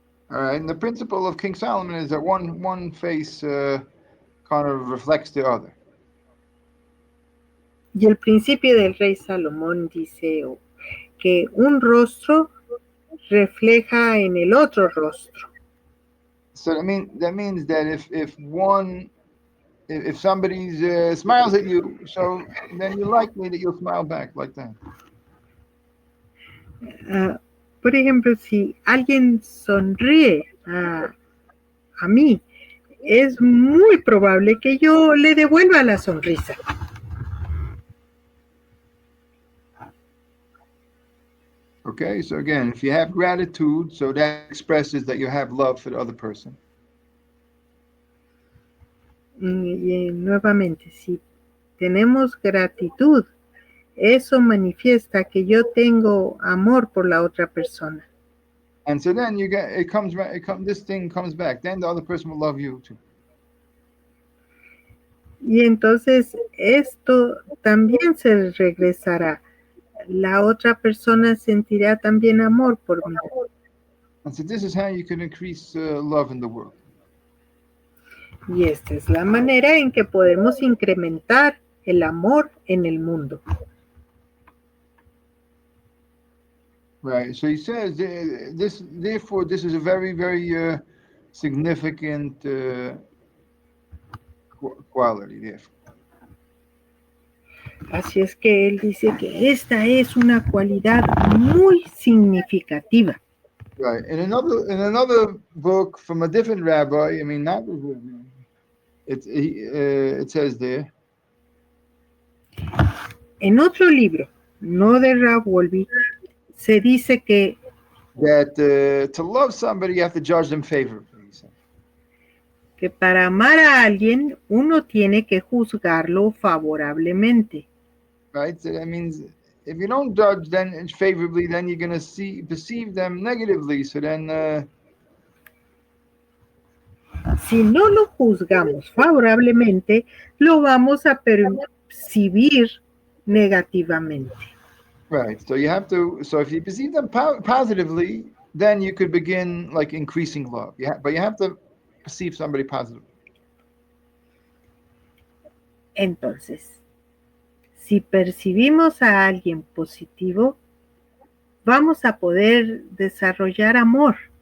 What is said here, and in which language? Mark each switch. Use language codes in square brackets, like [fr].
[en] All right, and the principle of King Solomon is that one face kind of reflects the other. [es] Y el principio del rey Salomón dice que un rostro refleja en el otro rostro. [en] So that means that if somebody smiles at you, so then you're likely that you'll smile back like that. [es] Por ejemplo, si alguien sonríe a mí, es muy probable que yo le devuelva la sonrisa. [en] Okay, so again, if you have gratitude, so that expresses that you have love for the other person. [es] Y nuevamente, si tenemos gratitud, eso manifiesta que yo tengo amor por la otra persona. [en] And so then this thing comes back. Then the other person will love you too. [es] Y entonces esto también se regresará. La otra persona sentirá también amor por mí. [en] And so this is how you can increase love in the world. [es] Y esta es la manera en que podemos incrementar el amor en el mundo. [en] Right. So he says therefore this is a very, very significant quality. Therefore. [es] Así es que él dice que esta es una cualidad muy significativa. [en] Right. In another book from a different rabbi, I mean, not it says there. [es] En otro libro, no de Wolbe, se dice que [en] that to love somebody you have to judge them favorably. [es] Que para amar a alguien uno tiene que juzgarlo favorablemente. [en] Right, so that means if you don't judge them favorably, then you're going to perceive them negatively. So then, [es] si no lo juzgamos favorablemente, lo vamos a percibir negativamente. [en] Right. So you have to. So if you perceive them positively, then you could begin like increasing love. Yeah, but you have to perceive somebody positively. [es] Entonces, si percibimos a alguien positivo, vamos a poder desarrollar amor.